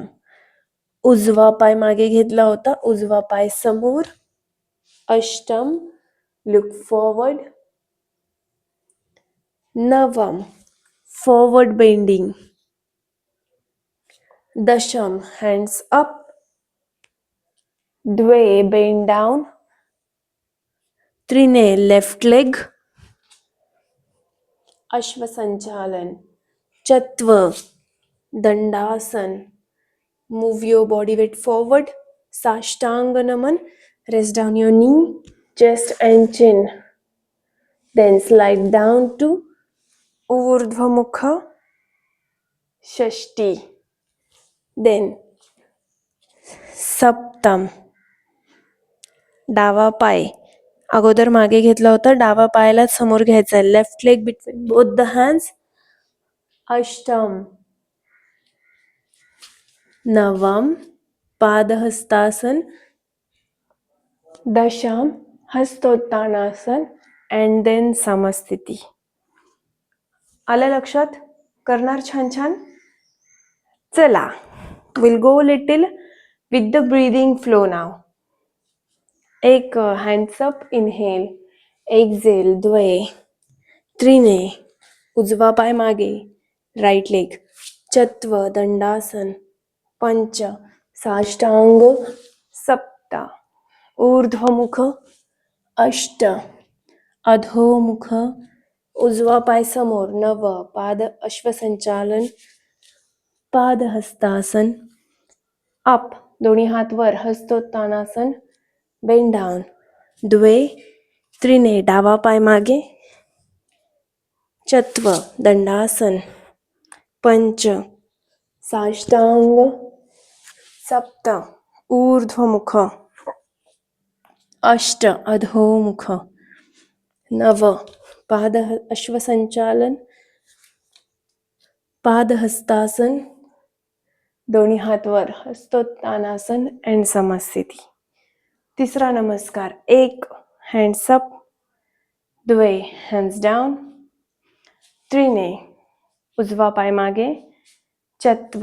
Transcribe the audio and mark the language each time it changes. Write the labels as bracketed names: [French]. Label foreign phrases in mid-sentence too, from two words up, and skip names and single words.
[Marathi] उजवा पाय मागे घेतला होता. उजवा पाय समोर. अष्टम. [English] look forward. नवम. forward bending. दशम. hands up. द्वे. bend down. त्रिने. left leg. [Marathi] अश्वसंचालन. चत्व. दंडासन. [English] Move your body weight forward. [Marathi] साष्टांग नमन. [English] Rest down your knee, chest and chin. Then slide down to Urdhva Shashti. Then Saptam. [Marathi] डावा पाय अगोदर मागे घेतला होता. डावा पायाला समोर घ्यायचा. [English] left leg between both the hands. [Marathi] अष्टम. नवम. पादहस्तासन. दशम. हस्तोत्तानासन [English] and then [Marathi] समस्थिती. आलं लक्षात? करणार छान छान. चला, [English] will go little with the breathing flow now. एक hands up. inhale. [Marathi] एक्झेल. द्वे. त्रिने. उजवा पाय मागे. [English] right leg. [Marathi] चत्व. दंडासन. पंच. साष्टांग. सप्त. ऊर्ध्वमुख. अष्ट. अधोमुख. उजवा पाय समोर. नव. पाद अश्वसंचालन. पादहस्तासन. अप. दोन्ही हात वर. हस्तोत्तानासन. [English] bend down. [Marathi] द्वे. त्रिने. डावा पाय मागे. चत्व. दंडासन. पंच. साष्टांग. सप्त. ऊर्ध्वमुख. अष्ट. अधोमुख. नव. पाद अश्वसंचालन. पादहस्तासन. दोन्ही हात वर. हस्तोत्तानासन अँड समस्थिती. तिसरा नमस्कार. एक. [English] hands up. [Marathi] द्वे. [English] hands down. [Marathi] त्रिने. उजवा पाय मागे. चत्व.